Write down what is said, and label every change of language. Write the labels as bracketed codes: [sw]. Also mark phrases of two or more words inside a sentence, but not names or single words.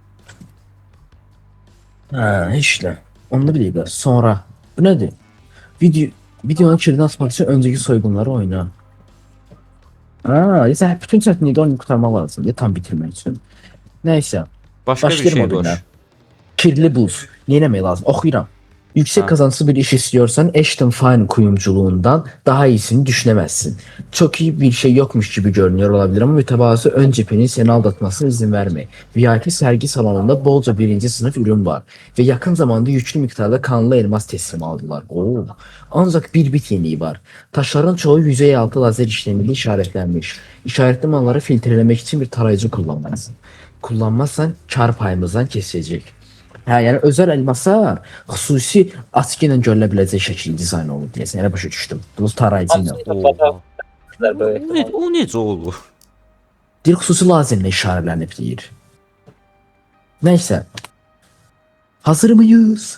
[az] Ha, heç nə. Onu da bilirlər. Sonra bu nədir? Videonun kilidini açmaq üçün öncəki soyğunları oyna. Ha, isə bütün çətinlikdə oyunu qurtarmaq lazımdır, tam bitirmək üçün. Nəysə, Başqa bir başlayırım şey o gündən. qoş. Kirli buz. Ne eləmək lazım? Oxuyuram. [tr] Yüksek Ha. kazançlı bir iş istiyorsan Ashton Fine kuyumculuğundan daha iyisini düşünemezsin. Çok iyi bir şey yokmuş gibi görünüyor olabilir ama mütevazı ön cephenin seni aldatmasına izin verme. VIP sergi salonunda bolca birinci sınıf ürün var ve yakın zamanda yüklü miktarda kanlı elmas teslim aldılar. Oo. Ancak bir bit yeniği var. Taşların çoğu yüzey altı lazer işlemiyle işaretlenmiş. İşaretli malları filtrelemek için bir tarayıcı kullanmalısın. Kullanmazsan kar payımızdan kesilecek. [az] Hə, yəni özəl elmaslar xüsusi açıq ilə görülə biləcək şəkildə dizayn olunub deyəsən. Elə başa düşdüm. Bu tarayıcı ilə. O necə olur? Dil xüsusi lazerlə işarələnib deyir. Nəysə. [tr] Hazır mıyız?